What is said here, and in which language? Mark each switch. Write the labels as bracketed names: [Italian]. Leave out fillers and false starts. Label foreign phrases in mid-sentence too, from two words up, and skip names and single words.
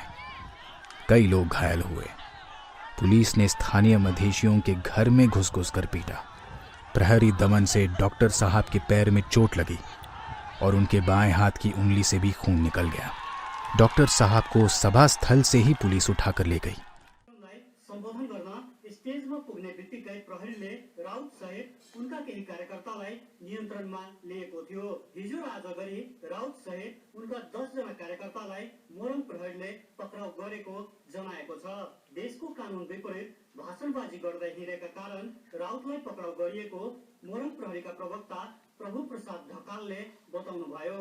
[Hindi] कई लोग घायल हुए। पुलिस ने स्थानीय मधेशियों के घर में घुस-घुस कर पीटा। प्रहरी दमन से डॉक्टर साहब के पैर में चोट लगी और उनके बाएं हाथ की उंगली से भी खून निकल गया। डॉक्टर साहब को सभा स्थल से ही पुलिस उठाकर ले गई। [Nepali] सम्बोधन गर्न स्टेजमा पुग्ने बित्तिकै प्रहरीले राउत सहित उनका केही कार्यकर्तालाई नियन्त्रणमा लिएको थियो। हिजो र आज गरी राउत सहित उनका 10 जना कार्यकर्तालाई मोरङ प्रहरीले पक्राउ गरेको जनाएको छ। देशको कानुन विपरीत भाषणबाजी गर्दै हिँडेका कारण राउतलाई पक्राउ गरिएको मोरङ प्रहरीका प्रवक्ता प्रभु प्रसाद ढकालले बताउनुभयो।